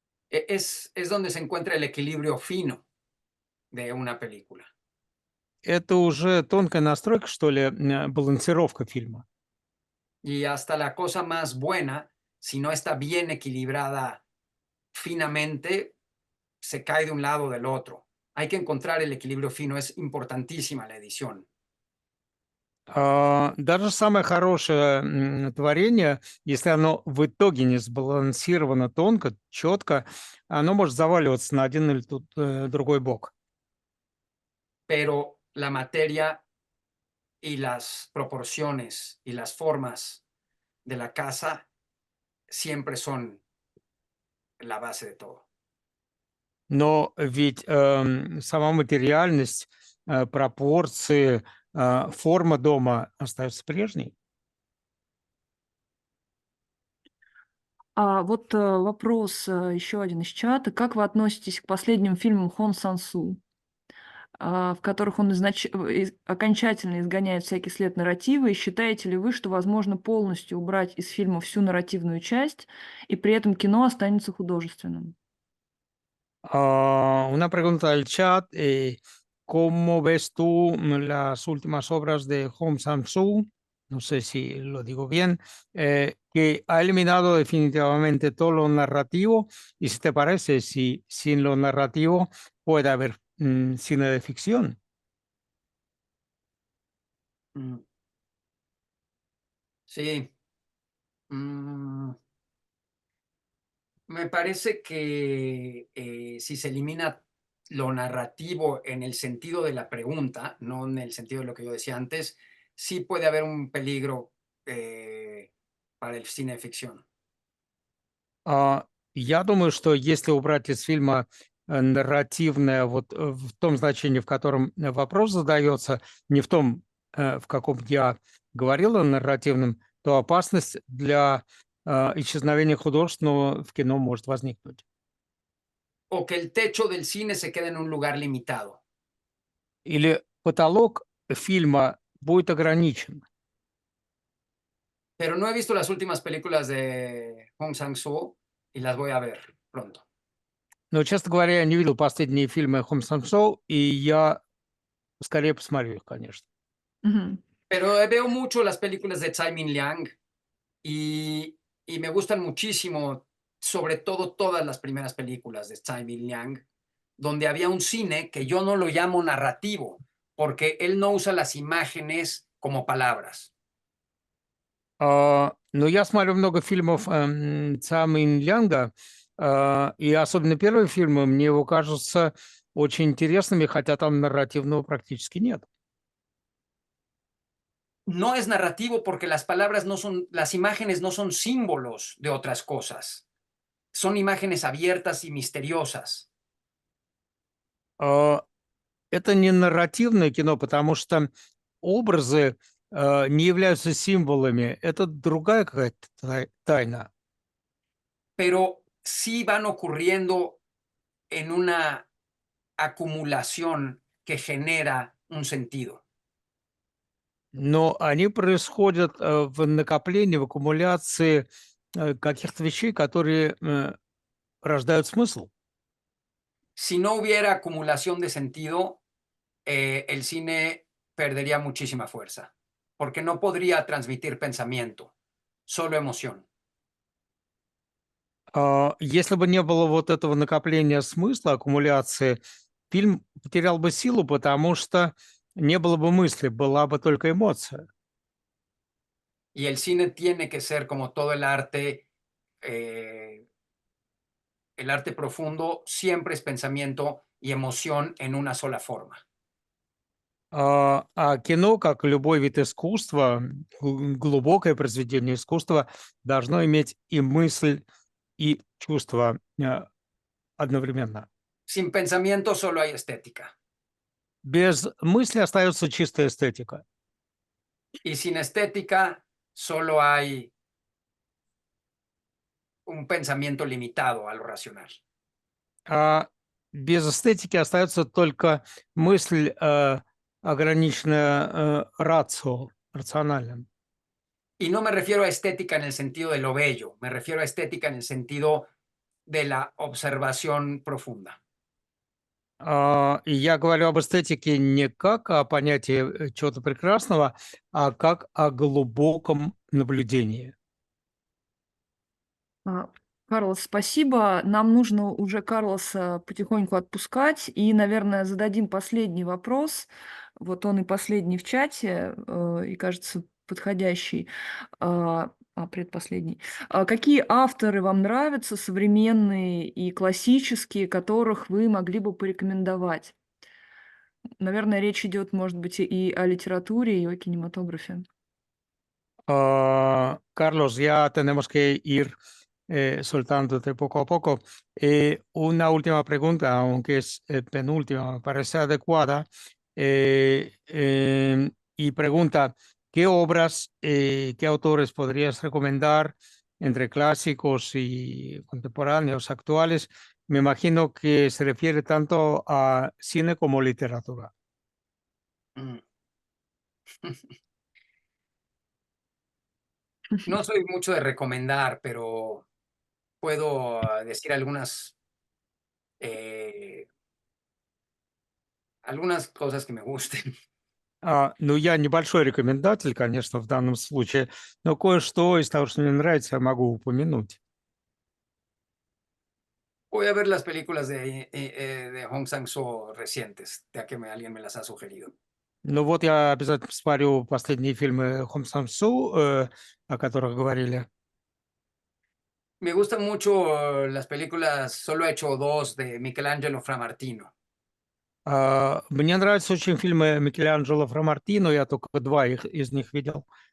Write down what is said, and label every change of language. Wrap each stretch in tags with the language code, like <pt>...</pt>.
<es>Es donde se encuentra el equilibrio fino de una película.</es> <ru>Это уже tонкая настройка, что ли, балансировка фильма.</ru> <es>Y hasta la cosa más buena, si no está bien equilibrada finamente, se cae de un lado o del otro. Hay que encontrar el equilibrio fino, es importantísima la edición.</es> <ru>Даже самое хорошее творение, если оно в итоге не сбалансировано тонко, четко, оно может заваливаться на один или другой бок.</ru> <es>Pero la materia y las proporciones y las formas de la casa siempre son la base de todo.</es> <ru>Но ведь сама материальность, пропорции, форма дома остаются прежней. Вот вопрос еще один из чата. Как вы относитесь к последним фильмам Хон Сан-су, в которых он окончательно изгоняет всякий след нарратива? И считаете ли вы, что возможно полностью убрать из фильма всю нарративную часть, и при этом кино останется художественным?</ru> <es>Una pregunta del chat. ¿Cómo ves tú las últimas obras de Hong Sang-soo? No sé si lo digo bien, que ha eliminado definitivamente todo lo narrativo. Y si te parece, si sin lo narrativo puede haber cine de ficción. Mm. Sí. Mm. Me parece que si se elimina lo narrativo en el sentido de la pregunta, no en el sentido de lo que yo decía antes, sí puede haber un peligro para el cine de ficción.</es> <ru>Я думаю, что если убрать из фильма нарративное вот в том значении, в котором вопрос задается, не в том, в каком я говорил о нарративном, то опасность для исчезновения художественного в кино может возникнуть.</ru> <es>O que el techo del cine se quede en un lugar limitado.</es> <ru>Или потолок фильма будет ограничен.</ru> <es>Pero no he visto las últimas películas de Hong Sang-soo y las voy a ver pronto.</es> <ru>Но, честно говоря, я не видел последние фильмы Хом Сан-сoo, и я скорее посмотрю их, конечно. Мгм.</ru> <es>Pero veo mucho las películas de Tsai Min Liang y me gustan muchísimo, sobre todo todas las primeras películas de Tsai Min Liang, donde había un cine que yo no lo llamo narrativo, porque él no usa las imágenes como palabras.</es> <ru>Но я смотрю много фильмов Цай Мин Лянга, и особенно первые фильмы мне его кажутся очень интересными, хотя там нарративного практически нет.</ru> <es>no es narrativo porque las palabras no son, las imágenes no son símbolos de otras cosas. Son imágenes abiertas y misteriosas.</es> <ru>А, Это не нарративное кино, потому что образы не являются символами. Это другая какая-то тайна.</ru> <es>Pero sí van ocurriendo en una acumulación que genera un sentido.</es> <ru>Но они происходят в накоплении, в аккумуляции каких-то вещей, которые рождают смысл.</ru> <es>Si no hubiera acumulación de sentido, el cine perdería muchísima fuerza, porque no podría transmitir pensamiento, solo emoción.</es> <ru>Если бы не было вот этого накопления смысла, аккумуляции, фильм потерял бы силу, потому что не было бы мысли, была бы только эмоция.</ru> <es>Y el cine tiene que ser como todo eh, el arte profundo siempre es pensamiento y emoción en una sola forma.</es> <ru>А кино, как и любой вид искусства, глубокое произведение искусства, должно иметь и мысль, и чувство одновременно.</ru> <es>Sin pensamiento solo hay estética.</es> <ru>Без мысли остается чистая эстетика.</ru> <es>Y sin estética solo hay un pensamiento limitado a lo racional.</es> <ru>А без эстетики остается только мысль, ограниченная рациональным.</ru> <es>Y no me refiero a estética en el sentido de lo bello, me refiero a estética en el sentido de la observación profunda.</es> <ru>И я говорю об эстетике не как о понятии чего-то прекрасного, а как о глубоком наблюдении. А, Карлос, спасибо. Нам нужно уже Карлоса потихоньку отпускать. И, наверное, зададим последний вопрос. Вот он и последний в чате, и, кажется, подходящий, предпоследний. Какие авторы вам нравятся, современные и классические, которых вы могли бы порекомендовать? Наверное, rечь идет, может быть, и о литературе, и о кинематографе.</ru> <es>Carlos, ya tenemos que ir soltándote poco a poco. Una última pregunta, aunque es penúltima, me parece adecuada. Y pregunta, ¿qué obras, qué autores podrías recomendar entre clásicos y contemporáneos, actuales? Me imagino que se refiere tanto a cine como literatura. Mm. No soy mucho de recomendar, pero puedo decir eh, algunas cosas que me gusten.</es> <ru>Ну, я небольшой рекомендатель, конечно, в данном случае, но кое-что из того, что мне нравится, я могу упомянуть.</ru> <es>Voy a ver las películas de Hong Sang-soo recientes, ya que alguien me las ha sugerido.</es> <ru>Ну вот я обязательно посмотрю последние фильмы Хом Сан-су, о которых говорили.</ru> <es>Me gustan mucho las películas, solo he hecho dos, de Michelangelo Framartino.</es> <ru>Мне нравятся очень фильмы Микеланджело Фрамартино, я только два из них видел.</ru>